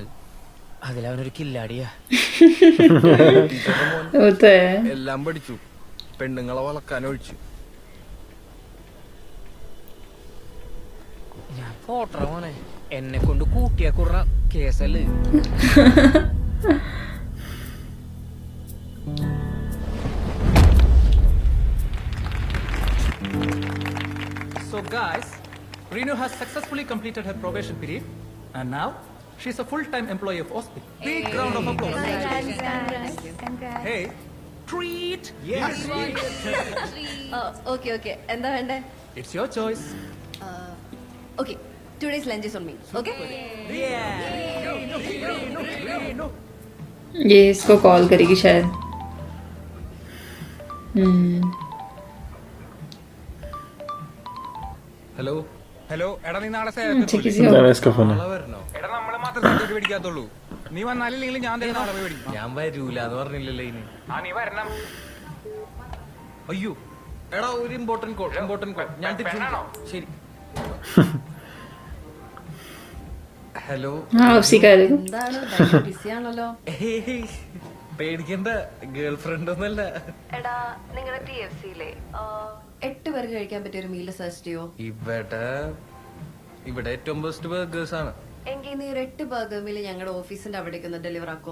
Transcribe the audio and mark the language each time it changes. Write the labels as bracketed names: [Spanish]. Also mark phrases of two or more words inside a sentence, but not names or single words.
[Malayalam] അതിലവനൊരു കില്ലാടിയാ. എല്ലാം പഠിച്ചു, പെണ്ണുങ്ങളെ വളക്കാൻ ഒഴിച്ചു. ഞാൻ പോട്ടറ മോനെ, എന്നെ കൊണ്ട് കൂട്ടിയാ കുറ കേസല്ലേ. [English] So guys, Renu has successfully completed her probation period and now she's a full-time employee of Hospital. Big round of applause. Hey, treat. Yes. [Malayalam] Okay. എന്താ വേണ്ടേ? [English] It's your choice. Okay, today's lunch is on me. Okay? [Hindi] ये इसको कॉल करेगी शायद. [Malayalam] ഹലോ ഹലോ. എടാ നീ നാളെ [Hindi] इसका फोन है. [Malayalam] വരണോ? എടാ നമ്മള് മാത്രം സർട്ടിഫിക്കറ്റ് മേടിക്കാത്തുള്ളൂ. നീ വന്നാലില്ലെങ്കിൽ ഞാൻ തന്നെ നാളെ മേടിക്കും. ഞാൻ വരൂല എന്ന് പറഞ്ഞില്ലല്ലോ ഇനി. നീ വരണം. അയ്യോ എടാ, ഒരു [English] important call. [Malayalam] ഞാൻ തിരിച്ചു. ശരി. ഹലോ. [Hindi] हाँ उसी का है. [Malayalam] എന്താണ് ബിസി ആണല്ലോ? പേടിക്കണ്ട, [English] girl friend [Malayalam] ഒന്നല്ല. എടാ, നിങ്ങളുടെ TFC-യിലെ 8 പേർക്ക് കഴിക്കാൻ പറ്റിയ ഒരു [English] meal search [Malayalam] ചെയ്യോ? ഇവിടെ ഏറ്റവും [English] best burgers [Malayalam] ആണ്. എങ്കിൽ നീ ഒരു 8 [English] burger meal [Malayalam] ഞങ്ങളുടെ ഓഫീസിന്റെ അവിടേക്ക് ഒന്ന് ഡെലിവർ ആക്കോ?